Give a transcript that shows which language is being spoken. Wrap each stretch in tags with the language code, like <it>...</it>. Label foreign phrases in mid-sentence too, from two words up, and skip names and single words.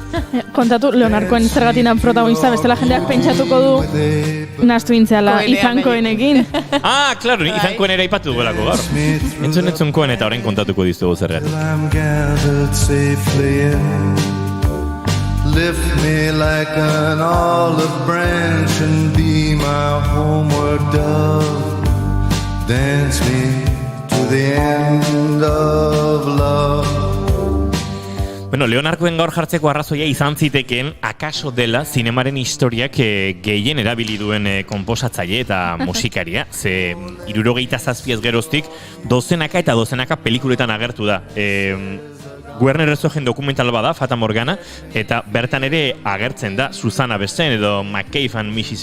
<eu>Kontatu, Leonard Cohen zergatinan protagonista, bestela jendeak pentsatuko du nahastu intzeala Ethan Cohenekin. Claro, Ethan Cohen ere aipatu dugulako gaur. Entzun Cohen eta orain kontatuko dizugu zergatik.</eu> <en>Lift me like an olive branch and be my homeward dove. Dance me to the end of love.</en> <eu>Bueno, Leonard Cohen gaur jartzeko arrazoia izan zitekeen akaso dela zinemaren historiak gehien erabili duen konposatzaile eta musikaria. Ze 77 geroztik dozenaka eta dozenaka pelikuletan agertu da. Werner Herzogen dokumental bada, Fata Morgana, eta bertan ere agertzen da Susana abesten edo McCabe and Mrs.</eu>